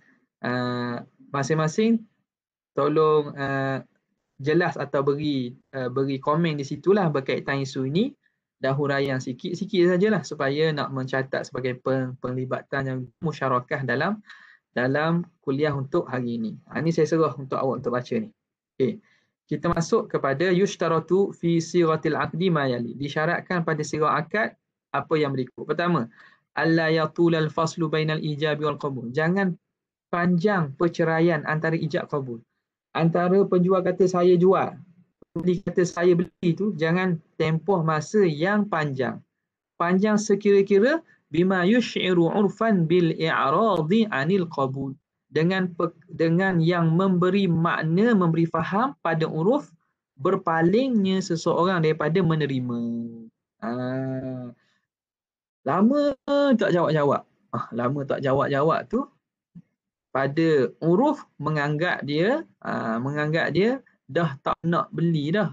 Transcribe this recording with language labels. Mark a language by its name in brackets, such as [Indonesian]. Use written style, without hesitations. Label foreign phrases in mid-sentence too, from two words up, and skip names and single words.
[Malay] Masing-masing tolong jelas atau beri komen di situlah berkaitan isu ini. Dan huraian sikit-sikit sajalah supaya nak mencatat sebagai penglibatan yang musyarakah dalam kuliah untuk hari ini. Ini saya serah untuk awak untuk baca ni. Okey. Kita masuk kepada [Arabic] yushtaratu fi siratil aqdi ma yali. [Malay] Disyaratkan pada sirah akad apa yang berikut. Pertama, [Arabic] alla yatulal faslu bainal ijabi wal qabul. [Malay] Jangan panjang perceraian antara ijab qabul. Antara penjual kata saya jual, pembeli kata saya beli tu jangan tempoh masa yang panjang. Panjang sekira-kira [Arabic] bima yush'iru urfan bil i'radi anil qabul. [Malay] Dengan yang memberi makna, memberi faham pada uruf berpalingnya seseorang daripada menerima. Lama tak jawab-jawab. Lama tak jawab-jawab tu pada uruf menganggap dia dah tak nak beli dah.